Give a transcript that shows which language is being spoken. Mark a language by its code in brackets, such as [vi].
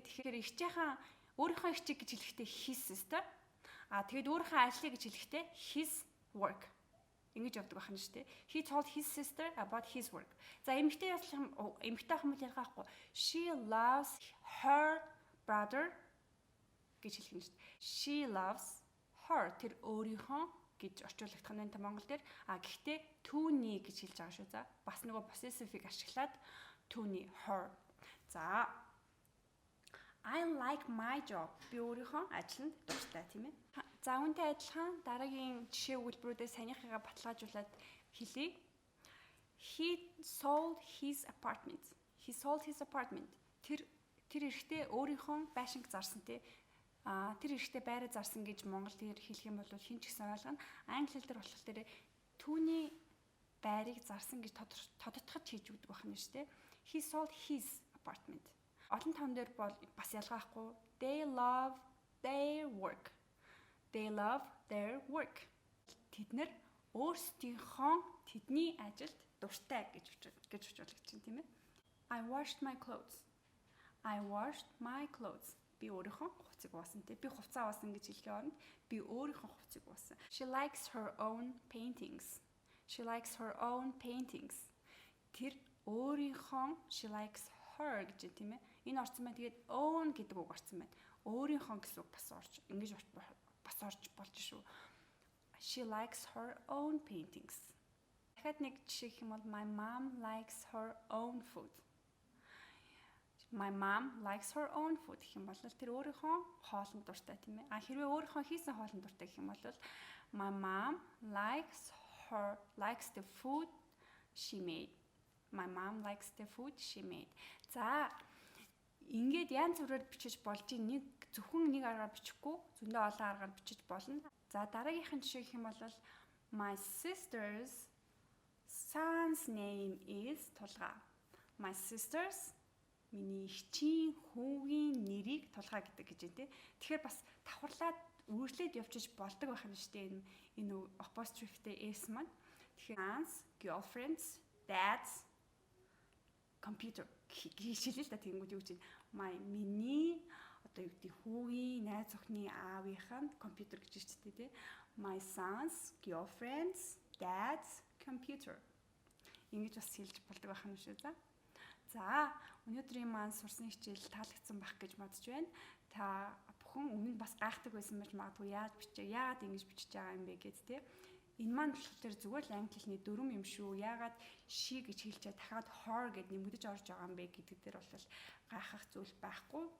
[mn] Тэгэхээр өөрийнхөө ихчийг гэж хэлэхдээ [en] his sister. [mn] Тэгээд өөрийнхөө ажлыг гэж хэлэхдээ [en] his work. [mn] Ингэж явдаг байх нь шүү дээ. [en] He told his sister about his work. [mn] За эмэгтэй хүмүүс ярих байхгүй. [en] She loves her brother [mn] гэж хэлэх нь шүү дээ. [en] She loves her [mn] тэр өөрийнхөө гэж орчуулагдах нь та монгол дээр. Гэхдээ түүний гэж хэлж байгаа шүү. За бас нөгөө possessive-ийг ашиглаад түүний her. [en] За I like my job. [mn] Би өөрийнхөө ажилд дуртай тийм ээ. За үүнтэй адилхан дараагийн жишээ өгүүлбэрүүдээ санийхыгаа баталгаажуулаад хэлье. [en] He sold his apartment. He sold his apartment. [mn] Тэр эрэгтэй өөрийнхөө байшинг зарсан тий. Тэр эрэгтэй байраа зарсан гэж монголоор хэлэх юм бол хэн ч гэсэн ойлгоно. Англи хэлээр болохоор түүний байрыг зарсан гэж тодотгож хийж өгдөг байх нь шүү дээ. [en] He sold his apartment. [mn] Олон тоон дээр бол бас ялгаахгүй. [en] They love their work. They love their work. [mn] Тэднэр өөрсдийнхөө тэдний ажилд дуртай гэж орчуулагдаж байна тийм ээ. [en] I washed my clothes. I washed my clothes. [mn] Би өөрийнхөө хувцсыг уусан тийм. Би хувцас уусан гэж хэлэх оронд би өөрийнхөө хувцсыг уусан. [en] She likes her own paintings. She likes her own paintings. [mn] Тэр өөрийнхөө [en] she likes her [mn] гэж тийм ээ. Энэ орсон байна. Тэгээд own гэдэг үг орсон байна. Өөрийнхөө гэсэн үг бас орж ингэж бас орж болж шүү. [en] She likes her own paintings. [mn] Дахиад нэг жишээ гэх юм бол [en] my mom likes her own food. My mom likes her own food [mn] гэх юм бол тэр өөрийнхөө хоолнд дуртай тийм ээ. Хэрвээ өөрийнхөө хийсэн хоолнд дуртай гэх юм бол [en] my mom likes the food she made. My mom likes the food she made. [mn] За ингээд янз бүрээр бичиж болж зөвхөн нэг аргаар бичихгүй зөндөө олон аргаар бичиж болно. За дараагийнх нь жишээ гэх юм бол [en] my sister's son's name is [mn] тулгаа. [en] My sister's [mn] миний эгчийн хүүгийн нэрийг тулгаа гэдэг гэж байна тий. Тэгэхээр бас давхарлаад үргэлжлээд явчих болдог байх юм шүү дээ. Энэ apostrophe-тэй s маань. Тэгэхээр [en] son's, girlfriend's, dad's computer [mn] хийшилээ л та тэгэнгүүт юу гэж миний одоо юу гэдэг хүүгийн найз охины аавынх нь компьютер гэж хэлдэг тий. [en] My son's girlfriend's dad's computer. [mn] Ингэж бас хэлж болдог байх юм шүү за. За өнөөдрийн маань сурсан хичээл таалагдсан байх гэж бодож байна. Та бүхэн өмнө бас гайхдаг байсан байж магадгүй яагаад ингэж бичиж байгаа юм бэ гэд тий. Энэ маань болохоор зүгээр л англи хэлний дүрм юм шүү. Яагаад she гэж хэлчихэд дахиад her гэд нэмэгдэж орж байгаа юм бэ гэдэг дээр бол гайхах зүйл байхгүй.